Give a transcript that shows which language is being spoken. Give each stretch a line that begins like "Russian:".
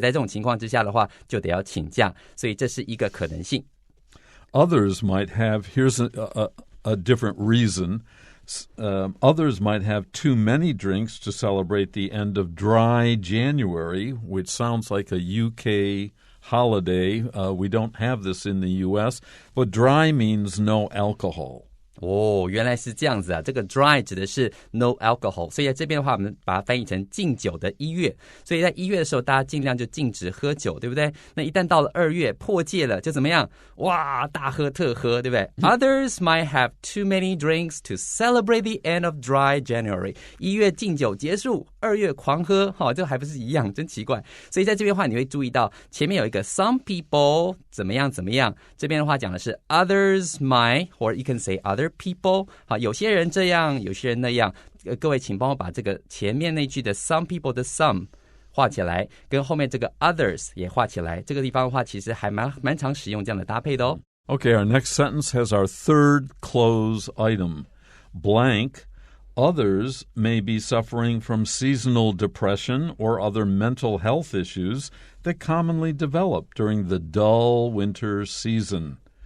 Chinese: 在这种情况之下的话，就得要请假，所以这是一个可能性。
English: Others might have, here's a different reason.Others might have too many drinks to celebrate the end of dry January, which sounds like a UK holiday. We don't have this in the U.S., but dry means no alcohol.
Chinese: 哦，原来是这样子啊！这个 dry 指的是
English: no alcohol，
Chinese: 所以在这边的话，我们把它翻译成禁酒的1月。所以在1月的时候，大家尽量就禁止喝酒，对不对？那一旦到了2月破戒了，就怎么样？哇，大喝特喝，对不对？
English: Others might have too many drinks to celebrate the end of dry January。
Chinese: 1月禁酒结束，2月狂喝，好，这还不是一样，真奇怪。所以在这边的话，你会注意到前面有一个 some people 怎么样怎么样，这边的话讲的是
English: others might， or you can say other。
Chinese: people 好，有些人这样，有些人那样。各位请帮我把这个前面那句的 some people 的 some 画起来，跟后面这个 others 也画起来。这个地方的话，其实还蛮常使用这样的搭配的哦。
English: Okay, our next sentence has our third cloze item. Blank, others may be suffering from seasonal depression or other mental health issues that commonly develop during the dull winter season.